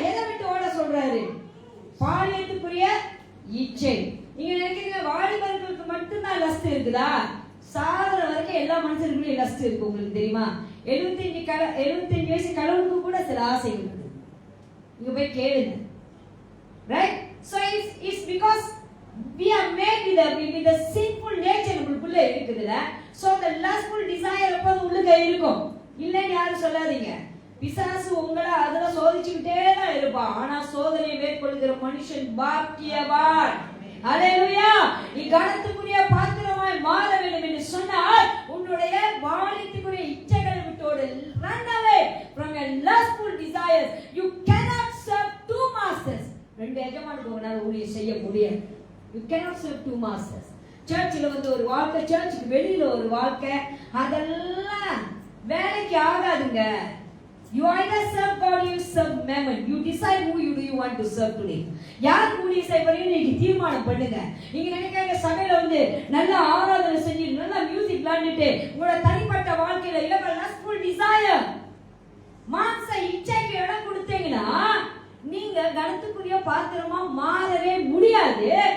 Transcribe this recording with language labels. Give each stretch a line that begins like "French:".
Tamil: எதை விட்டு ஓட சொல்றாரு? பாலியத்துக்குரிய இச்சை. நீங்க நினைக்கிறீங்க வாலிபர்களுக்கு மட்டும்தான் லஸ்ட் இருக்குதா? சாகர வரைக்கும் எல்லா மனுஷர்களுக்கும் லஸ்ட் இருக்கு. உங்களுக்கு தெரியுமா? 75 வயசு கடவுளுக்கு கூட சில ஆசைகள் இருக்கு. நீங்க போய் கேளுங்க.
English: Right? So it's because we are made with the sinful nature
Tamil: நமக்குள்ள இருக்குதுல.
English: So the lustful desire
Tamil: எப்பவும் உள்ளுக இருக்கும். இல்லன்னு யாரும் சொல்லாதீங்க. பிசாசு உங்களை அதல சோதிச்சுக்கிட்டே தான் இருப்பான். ஆனா சோதனையை மேற்கொள்கிற மனுஷன் பாக்கியவான். ஹல்லேலூயா. நீ கனத்துக்குரிய பாத்திரமாய் மாற வேண்டும் என்று சொன்னால் உன்னுடைய வாலிபத்துக்குரிய இச்சைகளை விட்டோடு.
English: Run away from your lustful desires. You cannot serve two masters.
Tamil: ரெண்டு எஜமானுக்கு உங்களால ஊழியம் செய்ய முடியாது.
English: You cannot serve two masters.
Tamil: சர்ச்சில் ஒரு வாழ்க்கை, சர்ச்சுக்கு வெளியில ஒரு வாழ்க்கை, அதெல்லாம் வேலைக்கு ஆகாதுங்க.
English: You either serve God or you serve mammon. You decide who you want to serve today.
Tamil: யார் ஊழியம் செய்வீங்க நீங்க தீர்மானம் பண்ணுங்க. நீங்க நினைக்கிறீங்க சபையில நல்ல ஆராதனை செஞ்சு நல்ல மியூசிக் விளையாடிட்டு உங்களோட தனிப்பட்ட வாழ்க்கையில இல்ல lustful desire மாம்ச இச்சைக்கு இடம் கொடுத்தீங்கன்னா நீங்க கனத்துக்குரிய பாத்திரமா மாறவே முடியாது.